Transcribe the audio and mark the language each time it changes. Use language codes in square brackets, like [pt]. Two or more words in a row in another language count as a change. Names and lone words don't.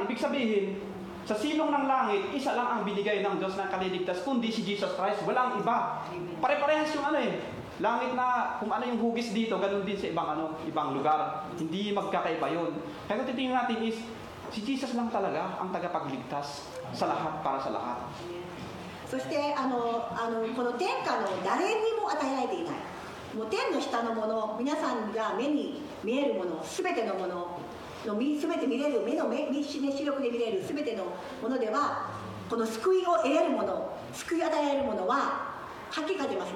[tl] Ibig sabihin, sa silong ng langit, isa lang ang binigay ng Diyos ng kaliligtas, kundi si Jesus Christ, walang iba. Pare-parehas yung langit na kung ano yung hugis dito, ganun din sa ibang lugar. Hindi magkakaiba yun. Kaya kung titingnan natin is, si Jesus lang talaga ang tagapagligtas sa lahat para sa lahat. [ja] そしてこの天下の誰にも与えられていない。もう天の下のもの、皆さんが目に見えるもの、すべてのもの、すべて見れる、視力で見れるすべてのものでは、この救いを得れるもの、救い与えられるものは、はっきり書いてます。